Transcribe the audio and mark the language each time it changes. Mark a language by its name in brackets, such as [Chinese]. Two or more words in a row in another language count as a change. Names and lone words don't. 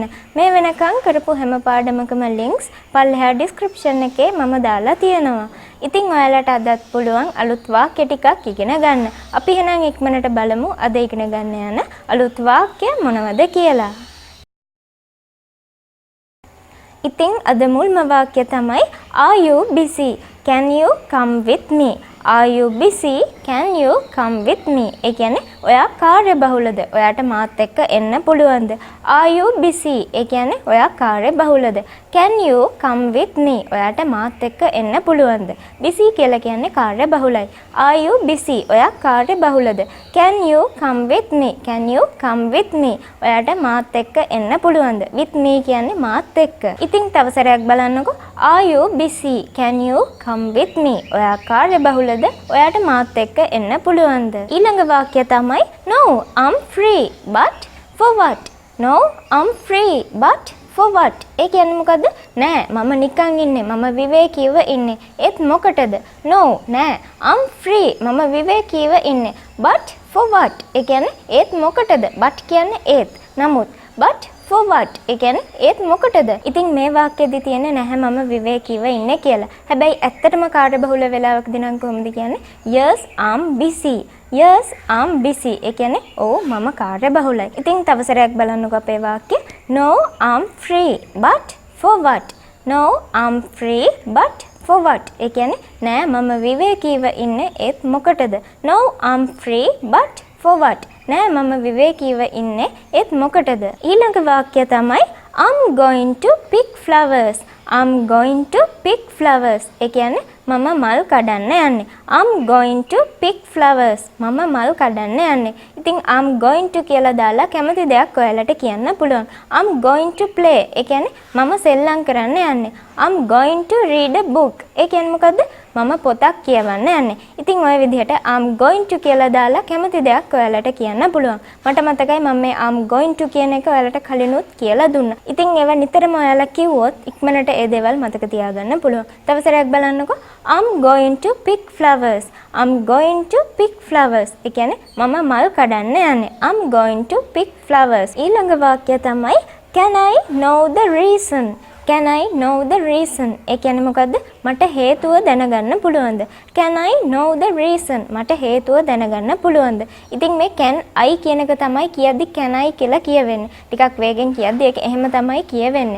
[Sinhala] මේ වෙනකන් කරපු හැම පාඩමකම links පල්ලෙහා description එකේ මම දාලා තියෙනවා. ඉතින් ඔයාලට අදත් පුළුවන් අලුත් වාක්‍ය ටිකක් ඉගෙන ගන්න. අපි එහෙනම් ඉක්මනට බලමු අද ඉගෙන ගන්න යන අලුත් වාක්‍ය මොනවද කියලා. ඉතින් අද මුල්ම වාක්‍ය තමයි [English] Are you busy? Can you come with me? Are you busy? Can you come with me? [Sinhala] ඒ කියන්නේ ඔයා කාර්යබහුලද? ඔයාට මාත් එක්ක එන්න පුළුවන්ද? [English] Are you busy? [Sinhala] ඒ කියන්නේ ඔයා කාර්යබහුලද? [English] Can you come with me? [Sinhala] ඔයාට මාත් එක්ක එන්න පුළුවන්ද? busy කියලා කියන්නේ කාර්යබහුලයි. [English] Are you busy? [Sinhala] ඔයා කාර්යබහුලද? [English] Can you come with me? Can you come with me? [Sinhala] ඔයාට මාත් එක්ක එන්න පුළුවන්ද? [English] with me [Sinhala] කියන්නේ මාත් එක්ක. ඉතින් තව සැරයක් බලන්නකෝ. [English] Are you busy? Can you come with me? [Sinhala] ඔයා කාර්යබහුලද? ඔයාට මාත් එක්ක එන්න පුළුවන්ද? ඊළඟ වාක්‍යය තමයි [English] No, I'm free. But for what? No, I'm free. But for what? [Sinhala] ඒ කියන්නේ මොකද්ද? නෑ මම නිකන් ඉන්නේ. මම විවේකීව ඉන්නේ. ඒත් මොකටද? No, නෑ. [English] I'm free. [Sinhala] මම විවේකීව ඉන්නේ. [English] But for what? [Sinhala] ඒ කියන්නේ ඒත් මොකටද? but කියන්නේ ඒත්. [English] නමුත් but for what? [Sinhala] ඒ කියන්නේ ඒත් මොකටද? ඉතින් මේ වාක්‍යෙදි තියෙන්නේ නැහැ මම විවේකීව ඉන්නේ කියලා. හැබැයි ඇත්තටම කාර්යබහුල වෙලාවකදී නම් කොහොමද කියන්නේ? [English] Yes, I'm busy. Yes, I'm busy. [Sinhala] ඒ කියන්නේ ඔව් මම කාර්යබහුලයි. ඉතින් තව සැරයක් බලන්නකෝ අපේ වාක්‍ය. [English] No, I'm free. But for what? No, I'm free. But for what? [Sinhala] ඒ කියන්නේ නෑ මම විවේකීව ඉන්නේ ඒත් මොකටද? [English] No, I'm free. But for what? [Sinhala] නෑ මම විවේකීව ඉන්නේ ඒත් මොකටද? ඊළඟ වාක්‍යය තමයි [English] I'm going to pick flowers. I'm going to pick flowers. [Sinhala] ඒ කියන්නේ මම මල් කඩන්න යන්නේ. [English] I'm going to pick flowers. [Sinhala] මම මල් කඩන්න යන්නේ. ඉතින් [English] I'm going to [Sinhala] කියලා දාලා කැමති දෙයක් ඔයාලට කියන්න පුළුවන්. [English] I'm going to play. [Sinhala] ඒ කියන්නේ මම සෙල්ලම් කරන්න යන්නේ. [English] I'm going to read a book. [Sinhala] ඒ කියන්නේ මොකද්ද? මම පොතක් කියවන්න යන්නේ. ඉතින් ওই විදිහට [English] I'm going to [Sinhala] කියලා දාලා කැමති දෙයක් ඔයාලට කියන්න පුළුවන්. මට මතකයි මම මේ [English] I'm going to [Sinhala] කියන එක ඔයාලට කලිනුත් කියලා දුන්නා. ඉතින් ඒවා නිතරම ඔයාලා කිව්වොත් ඉක්මනට ඒ දේවල් මතක තියාගන්න පුළුවන්. තව සැරයක් බලන්නකෝ. [English] I'm going to pick flowers. I'm going to pick flowers. [Sinhala] ඒ කියන්නේ මම මල් කඩන්න යන්නේ. [English] I'm going to pick flowers. [Sinhala] ඊළඟ වාක්‍යය තමයි [English] Can I know the reason? Can I know the reason? [Sinhala] ඒ කියන්නේ මොකද්ද? මට හේතුව දැනගන්න පුළුවන්ද? [English] Can I know the reason? [Sinhala] මට හේතුව දැනගන්න පුළුවන්ද? ඉතින් මේ [English] can I [Sinhala] කියන එක තමයි කියද්දි [English] can I [Sinhala] කියලා කියවෙන්නේ. ටිකක් වේගෙන් කියද්දි ඒක එහෙම තමයි කියවෙන්නේ.